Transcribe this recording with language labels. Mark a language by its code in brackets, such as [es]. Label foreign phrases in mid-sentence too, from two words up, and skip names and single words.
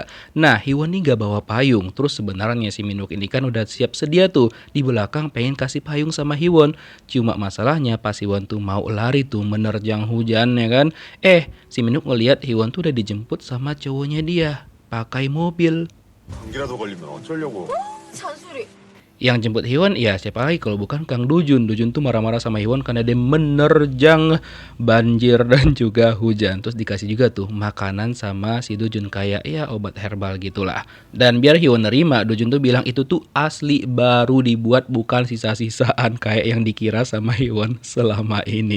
[id] Nah Hyewon nih gak bawa payung. Terus sebenarnya si Minwook ini kan udah siap sedia tuh di belakang pengen kasih payung sama Hyewon. Cuma masalahnya pas Hyewon tuh mau lari tuh menerjang hujan ya kan. Si Minwook ngeliat Hyewon tuh udah dijemput sama cowoknya dia pakai mobil. [ko] 감기라도 걸리면 어쩌려고? 잔소리. [id] Yang jemput Hyewon ya siapa lagi kalau bukan Kang Dujun. Dujun tuh marah-marah sama Hyewon karena dia menerjang banjir dan juga hujan. Terus dikasih juga tuh makanan sama si Dujun kayak ya obat herbal gitulah. Dan biar Hyewon nerima, Dujun tuh bilang itu tuh asli baru dibuat bukan sisa-sisaan kayak yang dikira sama Hyewon selama ini.